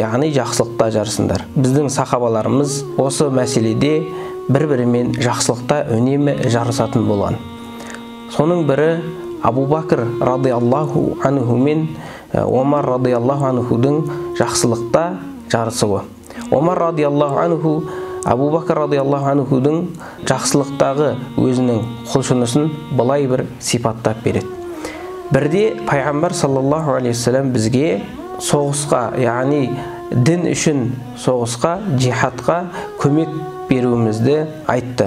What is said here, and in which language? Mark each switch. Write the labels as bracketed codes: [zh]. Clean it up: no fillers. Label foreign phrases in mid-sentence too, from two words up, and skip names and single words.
[kk] Яғни жақсылықта жарысыңдар. Біздің сахабаларымыз осы мәселеде бір-бірімен жақсылықта үнемі жарысатын болған. Соның бірі Абу Бакр [ar] رضي الله عنه [kk] мен Омар радиаллаху анхудың жақсылықта жарысуы. Омар [ar] رضي الله عنه [kk] Абу Бакр радиаллаху анхудың жақсылықтағы өзінің құлшынысын былай бір сипаттап береді. Бірде пайғамбар [ar] صلى الله عليه وسلم [kk] бізге соғысқа, яғни дін үшін соғысқа, джихадқа көмек беруімізді айтты.